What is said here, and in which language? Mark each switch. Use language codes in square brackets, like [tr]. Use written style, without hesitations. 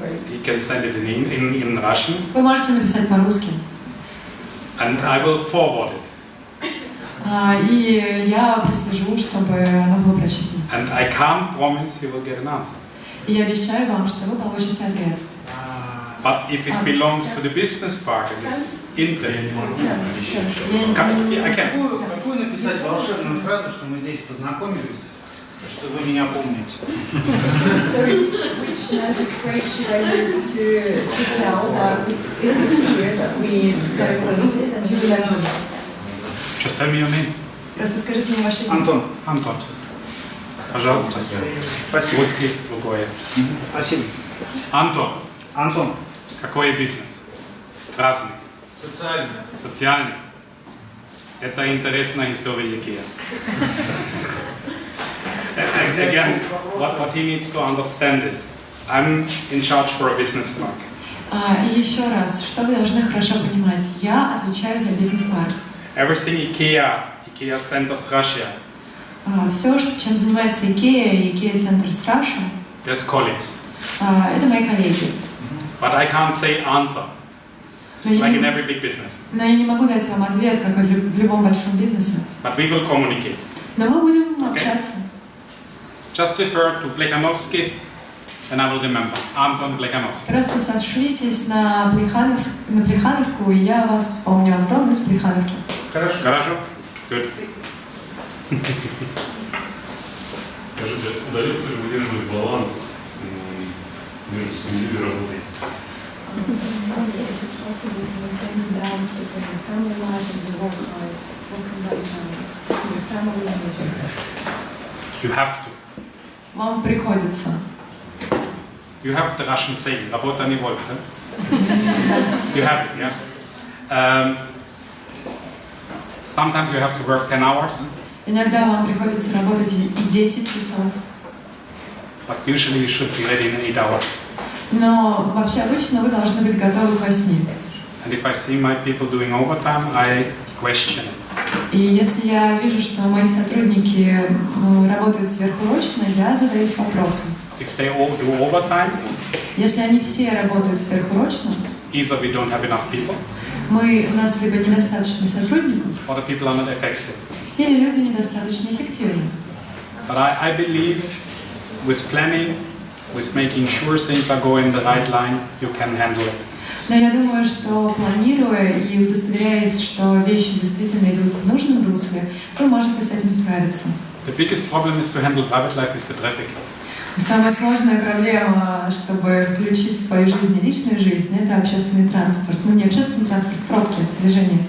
[en] He can send it in Russian. [ru] Вы можете написать по-русски. [en] And I will forward it. [ru] И я прослежу, чтобы оно было прочитано. [en] And I can't promise you will get an answer. [ru] И я обещаю вам, что вы получите ответ. [en] But if it belongs to the business part and it's interesting, I can. [ru] Какую написать волшебную фразу, что мы здесь познакомились, что вы меня помните? [en] So which magic phrase should I use to tell that it is here that we got acquainted and you remember me? Just tell me your name. [ru] Просто скажите мне ваше имя. Антон. Антон. Пожалуйста. Спасибо. Русский, другое. Спасибо. Антон. Антон. Какой бизнес? Разный. Социальный. Социальный. Это интересная история IKEA. [en] Again, what he needs to understand is, I'm in charge for a business park. [ru] И еще раз, что вы должны хорошо понимать, я отвечаю за бизнес-парк. [en] Everything IKEA Centers Russia. [ru] Все, чем занимается IKEA и IKEA Centers Russia, [en] There's colleagues. [ru] Это мои коллеги. [en] But I can't say answer. It's like in every big business. [ru] Но я не могу дать вам ответ, как в любом большом бизнесе. [en] But we will communicate. [ru] Но мы будем общаться. [en] Just refer to Plechanovsky then I will remember. Anton Plechanovsky. [ru] Просто сошлитесь на Плехановку, и я вас вспомню. Антон из Плехановки. Хорошо. Хорошо. [en] Good. [ru] Скажите, удается ли выдерживать баланс между семьей и работой? [en] Tell me if it's possible to maintain the balance between your family life and your work life, work-and-life balance, between your family and your business. You have to. [ru] Вам приходится. [en] You have the Russian saying, [ru] работа не воля. [en] You have it, yeah? Sometimes you have to work 10 hours. [ru] Иногда вам приходится работать и 10 часов. [en] But usually you should be ready in 8 hours. [ru] Но вообще обычно вы должны быть готовы к 8. [en] And if I see my people doing overtime, I question it. [ru] И если я вижу, что мои сотрудники работают сверхурочно, я задаюсь вопросом. [en] If they all do overtime, [ru] если они все работают сверхурочно, [en] either we don't have enough people, [ru] у нас либо недостаточно сотрудников, [en] or the people are not effective. [ru] или люди недостаточно эффективны. [en] But I believe with planning, with making sure things are going the right line, you can handle it. [ru] Но я думаю, что планируя и удостоверяясь, что вещи действительно идут в нужном русле, вы можете с этим справиться. [en] The biggest problem is to handle private life is the traffic. [ru] Самая сложная проблема, чтобы включить в свою жизнь и личную жизнь, это общественный транспорт. Ну, не общественный транспорт, пробки, движение.